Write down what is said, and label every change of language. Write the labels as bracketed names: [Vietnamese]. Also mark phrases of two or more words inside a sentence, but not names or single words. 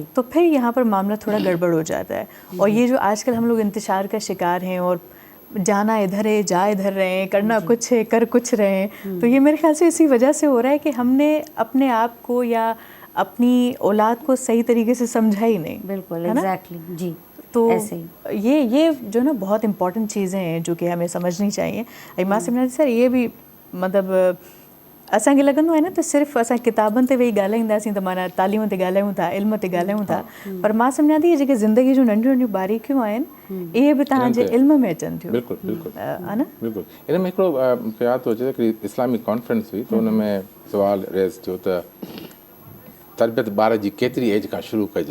[Urdu] تو پھر یہاں پر معاملہ تھوڑا گڑبڑ ہو جاتا ہے. اور یہ جو آج کل ہم لوگ انتشار کا شکار ہیں اور جانا ادھر ہے جا ادھر رہے ہیں, کرنا کچھ ہے کر کچھ رہے ہیں, تو یہ میرے خیال سے اسی وجہ سے ہو رہا ہے کہ ہم نے اپنے آپ کو یا اپنی اولاد کو صحیح طریقے سے سمجھا ہی نہیں. بالکل ایگزیکٹلی. جی تو ایسے ہی یہ جو نا بہت امپورٹنٹ چیزیں ہیں جو کہ ہمیں سمجھنی چاہیے. ایما سمجھنا سر یہ بھی مطلب [Sindhi] असांखे लॻंदो आहे न त सिर्फ़ु असां किताबनि ते वेही ॻाल्हाईंदासीं त माना तालीम ते ॻाल्हायूं था, इल्म ते ॻाल्हायूं था, पर मां सम्झां थी जेके ज़िंदगी जूं नंढियूं नंढियूं बारीकियूं आहिनि इहे बि तव्हांजे इल्म में अचनि थियूं. बिल्कुलु बिल्कुलु [Urdu] है न. [Sindhi] बिल्कुलु. इन में हिकिड़ो मूंखे यादि थो अचे हिकिड़ी [English] Islamic conference [Sindhi] हुई त हुन में सुवालु रेज़ थियो त तरबियत ॿार जी केतिरी एज खां शुरू कजे.